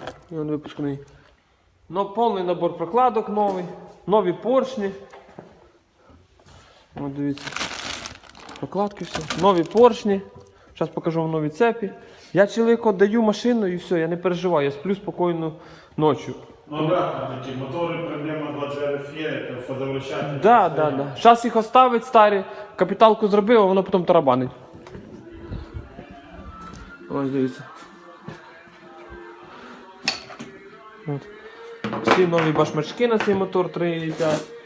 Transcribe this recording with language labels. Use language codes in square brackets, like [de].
[uk] І он випускний. Но повний набор прокладок новий, нові поршні. От дивіться. Прокладки все. Нові поршні. Зараз покажу вам нові цепі. Я чоловіку даю машину і все, я не переживаю, я сплю спокійно ночі. [ru] Ну обратно такие моторы, проблема 2 GRFE, это фазовращатель. Да. [uk] Зараз їх оставить старі, капіталку зробив, а воно потім тарабанить. Ось дивіться. От. Всі нові башмачки на цей мотор 3.5.